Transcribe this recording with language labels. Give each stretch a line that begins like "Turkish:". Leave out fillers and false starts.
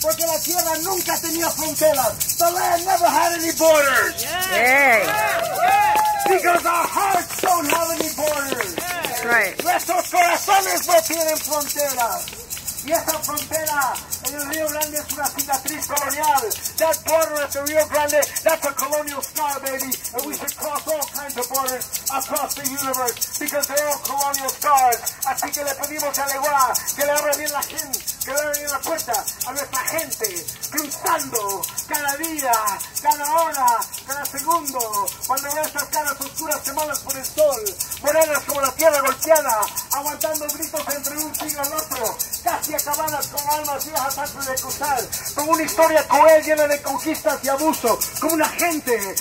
Spanish: Porque la tierra nunca tenía fronteras.
English: The land never had any borders. Because our hearts don't have any borders. That's right.
Spanish: Nuestros corazones no tienen fronteras. Y esa frontera en el Río Grande es una cicatriz colonial.
English: That border at the Rio Grande, that's a colonial scar, baby. And we should cross all kinds of borders across the universe because they're all colonial scars.
Spanish: Así que le pedimos a Legua que le abra bien la gente, que le abra bien la puerta a nuestra gente, cruzando cada día, cada hora, cada segundo, cuando nuestras caras oscuras quemadas por el sol, morenas como la tierra golpeada, aguantando gritos entre un siglo al otro, casi acabadas con almas viejas antes de cruzar, con una historia cruel llena de conquistas y abuso, como una gente